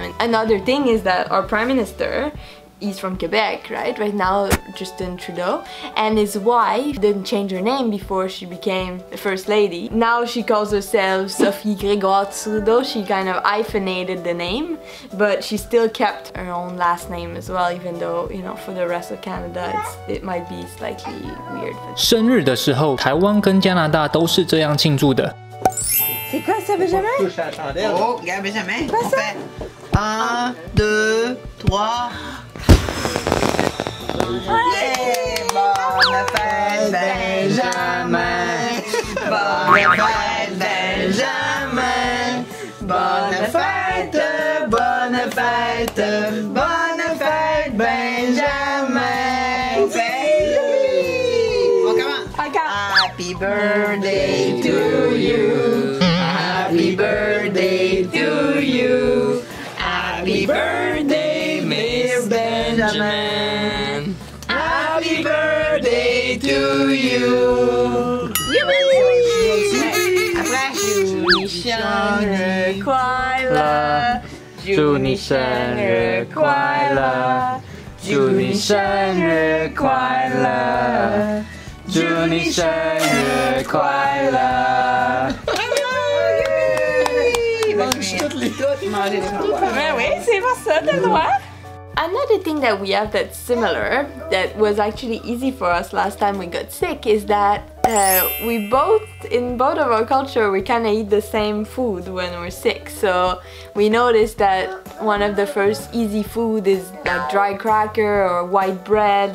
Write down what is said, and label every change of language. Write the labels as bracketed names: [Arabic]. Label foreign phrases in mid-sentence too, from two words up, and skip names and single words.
[English] And another thing is that our Prime Minister, he's from Quebec, right now, Justin Trudeau, and his wife didn't change her name before she became the First Lady. Now she calls herself Sophie Grégoire Trudeau. She kind of hyphenated the name, but she still kept her own last name as well, even though, for the rest of Canada, it might be slightly weird. [Chinese] 生日的时候，台湾跟加拿大都是这样庆祝的。 [French] C'est quoi ça, Benjamin? Oh, regarde Benjamin. On fait 1, 2, 3. Yeah! Bonne fête, Benjamin! Bonne fête, Benjamin! Bonne fête, bonne fête, bonne fête, Benjamin! On commence! [English] Happy birthday to you! Happy birthday to you! Happy birthday, Miss Benjamin! Happy birthday to you! [French] Après, [Chinese] 祝你生日快乐！祝你生日快乐！祝你生日快乐！祝你生日快乐！ [French] Mais oui, c'est pas ça, t'as le droit. [English] Another thing that we have that's similar, that was actually easy for us last time we got sick, is that in both of our culture, we kind of eat the same food when we're sick. So we noticed that one of the first easy food is like dry cracker or white bread.